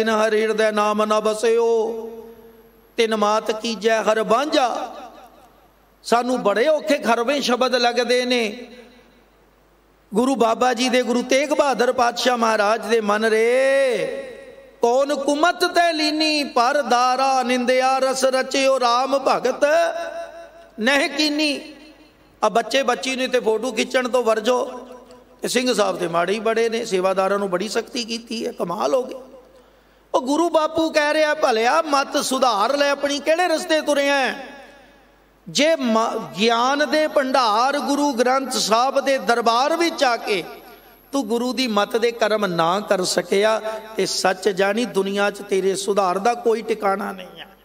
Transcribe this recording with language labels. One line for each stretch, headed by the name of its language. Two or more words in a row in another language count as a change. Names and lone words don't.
Punjabi: ਜਿਨ ਹਰ ਹਿਰਦੇ ਨਾਮ ਨਾ ਬਸਿਓ, ਤਿਨ ਮਾਤ ਕੀਜੈ ਹਰ ਬਾਂਝਾ। ਸਾਨੂ ਬੜੇ ਔਖੇ ਖਰਵੇ ਸ਼ਬਦ ਲਗਤੇ ਨੇ। ਗੁਰੂ ਬਾਬਾ ਜੀ ਦੇ, ਗੁਰੂ ਤੇਗ ਬਹਾਦੁਰ ਪਾਤਸ਼ਾਹ ਮਹਾਰਾਜ ਦੇ ਮਨ ਰੇ, ਕੌਨ ਕੁਮਤ ਤੇ ਲੀਨੀ ਪਰ ਦਾਰਾ, ਨਿੰਦਿਆ ਰਸ ਰਚਿਓ ਰਾਮ ਭਗਤ ਨਹ ਕੀਨੀ। ਅਬ ਬੱਚੇ ਬੱਚੀ ਨੇ ਤੇ ਫੋਟੋ ਖਿੰਚਣ ਤੋ ਵਰਜੋ। ਸਿੰਘ ਸਾਹਬ ਤੇ ਮਾੜੇ ਹੀ ਬੜੇ ਨੇ, ਸੇਵਾਦਾਰਾਂ ਨੂੰ ਬੜੀ ਸਖ਼ਤੀ ਕੀ ਹੈ, ਕਮਾਲ ਹੋ ਗਈ। ਔਰ ਗੁਰੂ ਬਾਪੂ ਕਹ ਰਹਾ ਭਲਿਆ ਮਤ ਸੁਧਾਰ ਲੇ ਅਪਨੀ, ਕਿਹੜੇ ਰਸਤੇ ਤੁਰਿਆ ਹੈ। ਜੇ ਗਿਆਨ ਦੇ ਭੰਡਾਰ ਗੁਰੂ ਗ੍ਰੰਥ ਸਾਹਬ ਦੇ ਦਰਬਾਰ ਵਿਚ ਆਕੇ ਤੂ ਗੁਰੂ ਦੀ ਮਤ ਦੇ ਕਰਮ ਨਾ ਕਰ ਸਕਿਆ, ਤੇ ਸਚ ਜਾਨੀ ਦੁਨੀਆ ਚ ਤੇਰੇ ਸੁਧਾਰ ਦਾ ਕੋਈ ਠਿਕਾਣਾ ਨਹੀਂ ਹੈ।